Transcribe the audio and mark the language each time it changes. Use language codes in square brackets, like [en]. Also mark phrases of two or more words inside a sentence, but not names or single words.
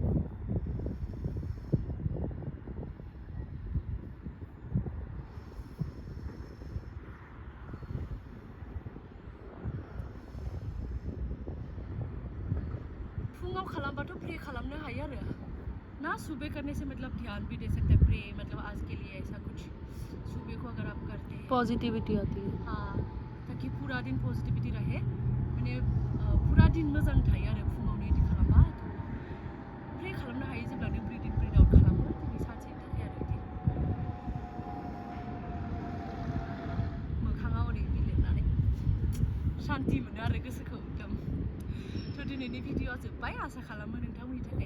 [brx] फुङाव खालामबाथ' प्रे खालामनो हायो आरो ना [hi] सुबह करने से मतलब ध्यान भी दे सकते हैं प्रे मतलब आज के लिए ऐसा कुछ सुबह को अगर आप करते हैं पॉजिटिविटी आती है हाँ ताकि पूरा दिन पॉजिटिविटी रहे [brx] माने पूरा दिन मोजां थायो आरो फुङावनो इदि खालामबा प्रे खालामनो हायो जेब्ला नों [en] breathe in breathe out [brx] खालामो दिनै सानसेनि थाखाय आरो इदि मोखाङाव ओरै बिलिरनानै शान्ति मोनो आरो गोसोखौ एकदम थ' दिनैनि भिडिअ'आ जोब्बाय आसा खालामो नोंथांमोननि थाखाय